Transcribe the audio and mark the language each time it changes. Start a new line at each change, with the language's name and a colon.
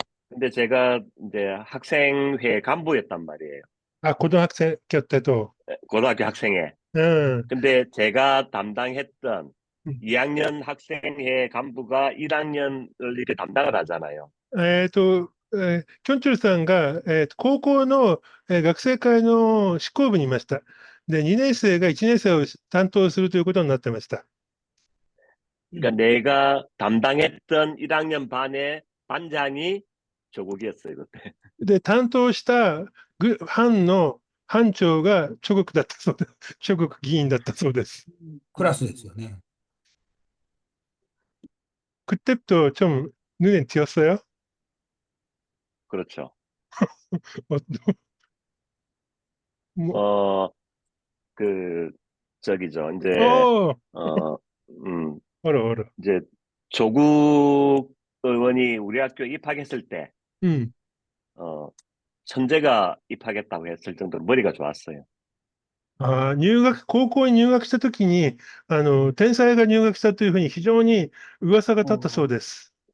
Korean: 근데 제가 이제 학생회 간부였단 말이에요. 아, 고등학생 때도. 고등학교 학생회. うん。 근데 제가 담당했던 음. 2학년 학생회 간부가 1학년을 이렇게 담당을 하잖아요.
Japanese: キョンチョルさんが、高校の、学生会の執行部にいました。で、2年生が1年生を担当するということになってました。
Korean: 그러니까 내가 담당했던 1학년 반의 반장이 조국이었어요, 그때.
Japanese: で、担当した班の班長が諸国だったそうです。諸国議員だったそうです。クラスですよね。
Korean: 그때부터 좀 눈에 띄었어요? 그렇죠. 뭐, 저기죠. 이제, 어, 어, 알아. 이제 조국 의원이 우리 학교에 입학했을 때, うん。 천재가 입학했다고 했을 정도로 머리가 좋았어요.
Japanese: 高校に入学したときに、天才が入学したというふうに非常に噂が立ったそうです。